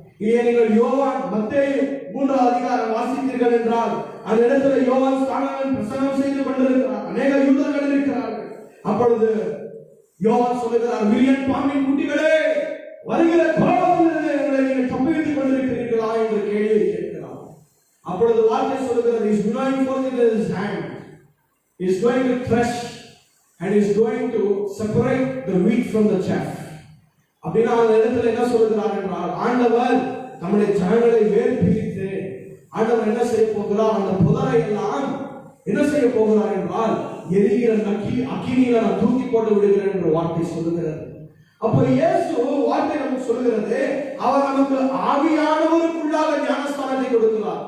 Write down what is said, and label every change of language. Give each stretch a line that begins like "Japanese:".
Tamil: இங்கே நீங்கள் யோவான் மத்தேயு 3ஆம் அதிகாரம் வாசித்தீர்கள் என்றால் அந்த இடத்துல யோவான் ஸ்நானகன் பிரசங்கம் செய்து கொண்டிருக்கிறார், அநேக யூதர்கள் இருக்கிறார்கள். அப்பொழுது யோவான் சொல்லுகிறார், விரியன் பாம்பின் குட்டிகளே, வருகிற கோபத்திலிருந்து எங்களை நீங்கள் தப்புவித்துக் கொண்டிருக்கிறீர்களா என்று கேள்வி கேட்கிறார். அப்பொழுது வார்த்தை சொல்லுகிறது,
English: he is going forth in his hand, he is going to thresh and he is going to separate the wheat from the chaff.
Tamil: அப்படின்னா அந்த இடத்துல என்ன சொல்லுகிறார் என்றால், ஆண்டவர் நம்முடைய ஜனங்களை வேறு பிரித்து ஆண்டவர் என்ன செய்ய போகிறார், அந்த புதரை எல்லாம் என்ன செய்ய போகிறார் என்றால் எரிகிற அக்கினியில நான் தூக்கி போட்டு விடுகிறேன் என்ற வார்த்தை சொல்லுகிறது. அப்ப இயேசு வார்த்தை நமக்கு சொல்லுகிறது, அவர் நமக்கு ஆவியானவருக்குள்ளாக ஞானஸ்தானத்தை கொடுக்கிறார்.